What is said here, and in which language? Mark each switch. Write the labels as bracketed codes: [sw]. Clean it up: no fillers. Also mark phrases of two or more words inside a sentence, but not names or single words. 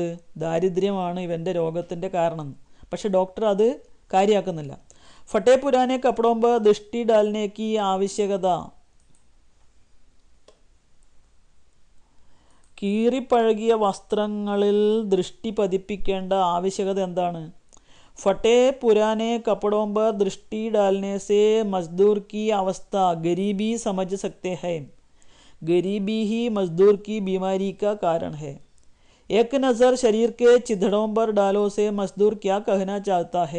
[ml] ദാരിദ്ര്യമാണ് ഇവൻ്റെ രോഗത്തിൻ്റെ കാരണം. പക്ഷെ ഡോക്ടർ അത് കാര്യമാക്കുന്നില്ല. [hi] फटे पुराने कपड़ों पर दृष्टि डालनेक आवश्यकता, [ml] കീറിപ്പഴകിയ വസ്ത്രങ്ങളിൽ ദൃഷ്ടി പതിപ്പിക്കേണ്ട ആവശ്യകത എന്താണ്? [hi] फटे पुराने कपड़ों पर दृष्टि डालने से मजदूर की अवस्था गरीबी समझ सकते हैं. गरीबी ही मजदूर की बीमारी का कारण है. एक नज़र शरीर के चिथड़ों पर डालो से मजदूर क्या कहना चाहता है?